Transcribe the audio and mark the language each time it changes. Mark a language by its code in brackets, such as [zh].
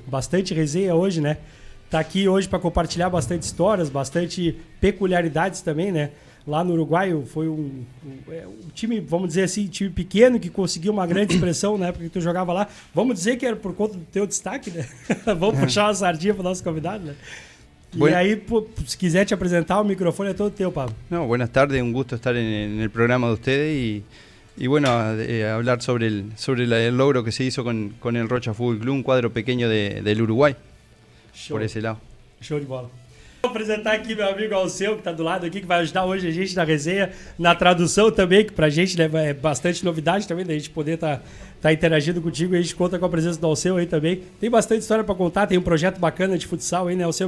[pt] Bastante resenha hoje, né? Tá aqui hoje para compartilhar bastante histórias, bastante peculiaridades também, né? Lá no Uruguai foi um time, vamos dizer assim, time pequeno que conseguiu uma grande expressão na época que tu jogava lá. Vamos dizer que era por conta do teu destaque, né? Vamos puxar uma sardinha pro nosso convidado, né? [es] Bueno. [pt] E aí, se quiser te apresentar, o microfone é todo teu, Pablo. [es] No, buenas tardes, un gusto estar en el programa de ustedes y bueno, hablar sobre el logro que se hizo con el Rocha Fútbol Club, un cuadro pequeño del Uruguay, [pt] Show. [es] por ese lado. [pt] Show de bola. Vou apresentar aqui meu amigo Alceu, que tá do lado aqui, que vai ajudar hoje a gente na resenha, na tradução também, que pra gente, né, é bastante novidade também, da gente poder tá interagindo contigo, e a gente conta com a presença do Alceu aí também. Tem bastante história pra contar, tem um projeto bacana de futsal aí, né, Alceu?